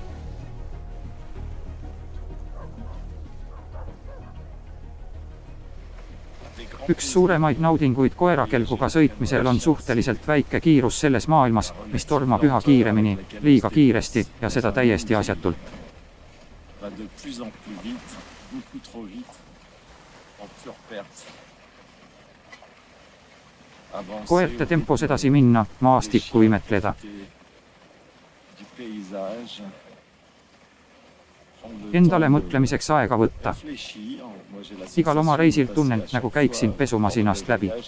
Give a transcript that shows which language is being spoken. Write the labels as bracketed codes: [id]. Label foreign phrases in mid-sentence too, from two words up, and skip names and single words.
[et] Üks suuremaid naudinguid koerakelguga sõitmisel on suhteliselt väike kiirus selles maailmas, mis tormab üha kiiremini, liiga kiiresti ja seda täiesti asjatult. [fr] De plus en plus vite, beaucoup trop vite, en pure perte. [et] Koerte tempos edasi minna, maastikku imetleda. Endale mõtlemiseks aega võtta. Igal oma reisil tunnen, nagu käiksin pesumasinast läbi.